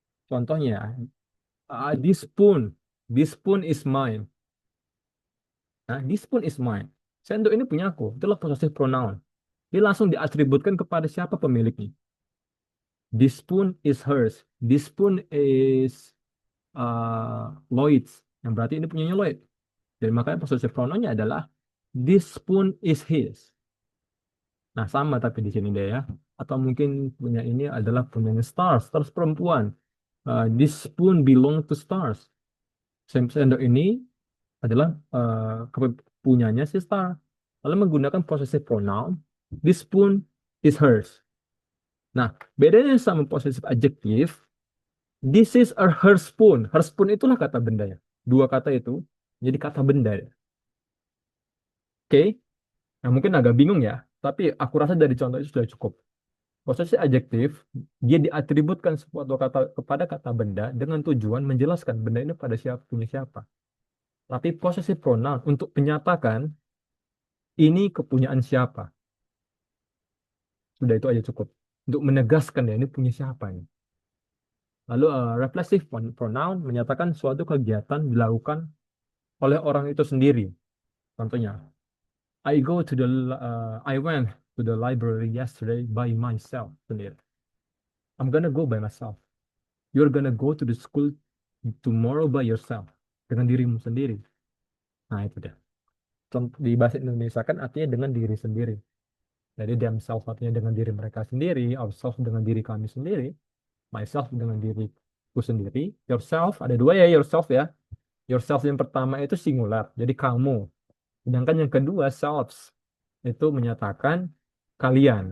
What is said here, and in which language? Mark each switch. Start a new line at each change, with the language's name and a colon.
English: Contohnya, this spoon is mine.
Indonesian: Nah,
English: this spoon is mine.
Indonesian: Sendok ini punya aku. Itulah possessive pronoun. Dia langsung diatributkan kepada siapa pemiliknya.
English: This spoon is hers. This spoon is Lloyd's.
Indonesian: Yang berarti ini punyanya Lloyd. Jadi makanya possessive pronounnya adalah
English: this spoon is his.
Indonesian: Nah, sama tapi di sini deh ya. Atau mungkin punya ini adalah punyanya Stars. Stars perempuan.
English: This spoon belong to Stars.
Indonesian: Sendok ini adalah punyanya si Star. Lalu menggunakan possessive pronoun,
English: this spoon is hers.
Indonesian: Nah, bedanya sama
English: possessive adjective, this is a her spoon.
Indonesian: Her spoon itulah kata bendanya. Dua kata itu jadi kata benda. Oke, nah mungkin agak bingung ya, tapi aku rasa dari contoh itu sudah cukup. Possessive adjective, dia diatributkan suatu kata kepada kata benda dengan tujuan menjelaskan benda ini pada siapa, punya siapa. Tapi possessive pronoun untuk menyatakan ini kepunyaan siapa. Sudah itu aja cukup. Untuk menegaskan ya ini punya siapa ini. Lalu reflexive pronoun menyatakan suatu kegiatan dilakukan oleh orang itu sendiri.
English: Contohnya, I went to the library yesterday by myself sendiri. I'm gonna go by myself. You're gonna go to the school tomorrow by yourself.
Indonesian: Dengan dirimu sendiri. Nah itu dia. Di bahasa Indonesia kan artinya dengan diri sendiri. Jadi themselves artinya dengan diri mereka sendiri, ourselves dengan diri kami sendiri, myself dengan diriku sendiri, yourself ada dua ya yourself ya. Yourself yang pertama itu singular, jadi kamu. Sedangkan yang kedua selves itu menyatakan kalian.